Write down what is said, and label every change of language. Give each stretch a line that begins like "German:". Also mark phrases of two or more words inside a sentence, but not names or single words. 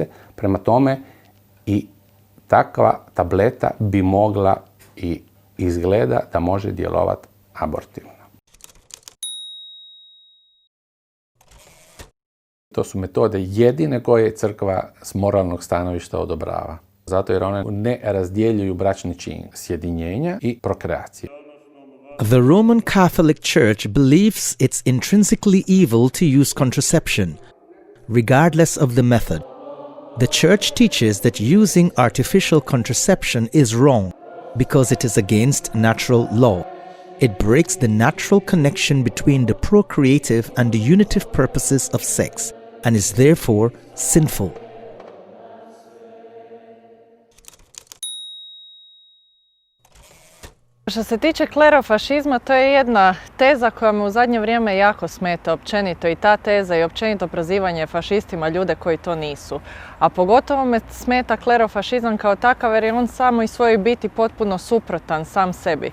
Croatian: Prema tome i takva tableta bi mogla i izgleda da može djelovati abortivno. To su metode jedine koje crkva s moralnog stanovišta odobrava. Zato jer one ne razdjeljuju bračni čin sjedinjenja i prokreacije.
English: The Roman Catholic Church believes it's intrinsically evil to use contraception, regardless of the method. The Church teaches that using artificial contraception is wrong because it is against natural law. It breaks the natural connection between the procreative and the unitive purposes of sex and is therefore sinful.
Croatian: Što se tiče klerofašizma, to je jedna teza koja me u zadnje vrijeme jako smeta općenito, i ta teza i općenito prozivanje fašistima ljude koji to nisu. A pogotovo me smeta klerofašizam kao takav jer je on samo iz svojoj biti potpuno suprotan sam sebi.